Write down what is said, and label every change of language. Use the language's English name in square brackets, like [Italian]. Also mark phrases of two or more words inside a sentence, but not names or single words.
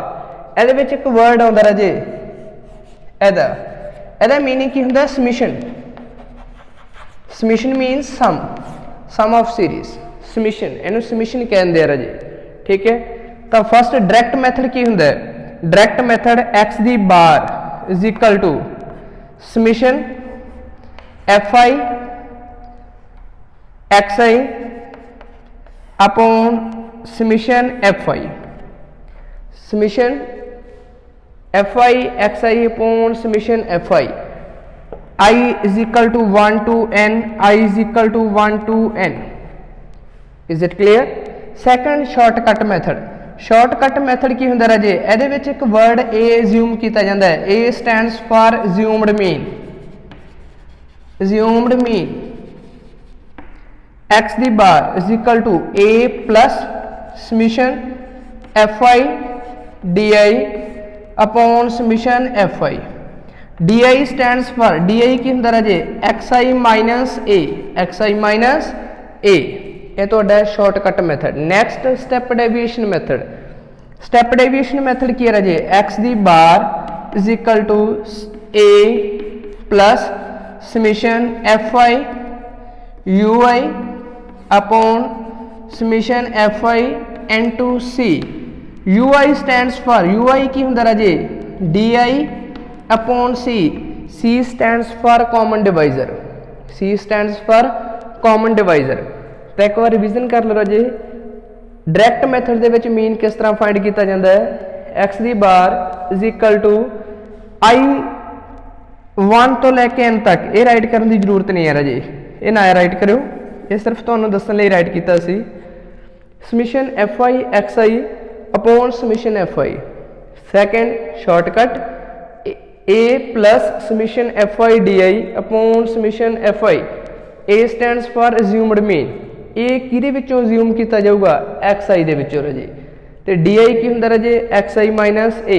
[Punjabi] ਇਹਦੇ ਵਿੱਚ ਇੱਕ ਵਰਡ ਆਉਂਦਾ ਰਾਜੇ ਇਹਦਾ ਮੀਨਿੰਗ ਕੀ ਹੁੰਦਾ। [English] summation means sum of series. [Punjabi] ਇਹਨੂੰ ਸਮਿਸ਼ਨ ਕਹਿੰਦੇ ਆ ਰਾਜੇ, ਠੀਕ ਹੈ। [English] ਤਾਂ first direct method [Punjabi] ਕੀ ਹੁੰਦਾ। [English] direct method x ਦੀ bar is equal to summation fi xi upon summation fi xi upon summation fi. I is equal to 1 to n, I is equal to 1 to n. Is it clear? Second shortcut method [Punjabi] ਕੀ ਹੁੰਦਾ ਰਾਜੇ। ਇਹਦੇ ਵਿੱਚ ਇੱਕ ਵਰਡ a assume ਕੀਤਾ ਜਾਂਦਾ ਹੈ। [English] a stands for assumed mean। x ਦੀ ਬਾਰ is equal to a plus summation fi di upon summation fi। di stands for di [Punjabi] ਕੀ ਹੁੰਦਾ ਰਾਜੇ [English] xi minus a। [Punjabi] ਇਹ ਤੁਹਾਡਾ [English] shortcut method. next step deviation method [Punjabi] ਕੀ ਹੈ ਰਾਜੇ। [English] x ਦੀ ਬਾਰ is equal to a plus summation fi ui upon summation fi into c। ui stands for ui [Punjabi] ਕੀ ਹੁੰਦਾ ਰਾਜੇ [English] di upon c। c stands for common divisor। [Punjabi] ਤਾਂ ਇੱਕ ਵਾਰ ਰਿਵੀਜ਼ਨ ਕਰ ਲਓ ਰਾਜੇ। [English] direct method [Punjabi] ਦੇ ਵਿੱਚ मीन [Hindi] किस तरह फाइंड किया जाता है, [Punjabi] एक्स दी बार [English] is equal to i 1 [Punjabi] ਤੋਂ ਲੈਕੇ n ਤੱਕ, [Hindi] ये राइट करने की जरूरत नहीं है [Punjabi] ਰਾਜੇ, ਇਹ ਨਾ ਰਾਈਟ ਕਰੋ, ਇਹ ਸਿਰਫ਼ ਤੁਹਾਨੂੰ ਦੱਸਣ ਲਈ ਰਾਈਟ ਕੀਤਾ ਸੀ। [English] summation fi xi upon summation fi, second shortcut a plus summation fi di upon summation fi, a stands for assumed mean, a [Punjabi] ਕਿਹਦੇ ਵਿੱਚੋਂ ਅਜ਼ਿਊਮ ਕੀਤਾ ਜਾਊਗਾ, [English] x i [Punjabi] ਦੇ ਵਿੱਚੋਂ ਰਾਜੇ, ਤੇ [English] d i [Punjabi] ਕੀ ਹੁੰਦਾ ਰਾਜੇ [English] x i minus a.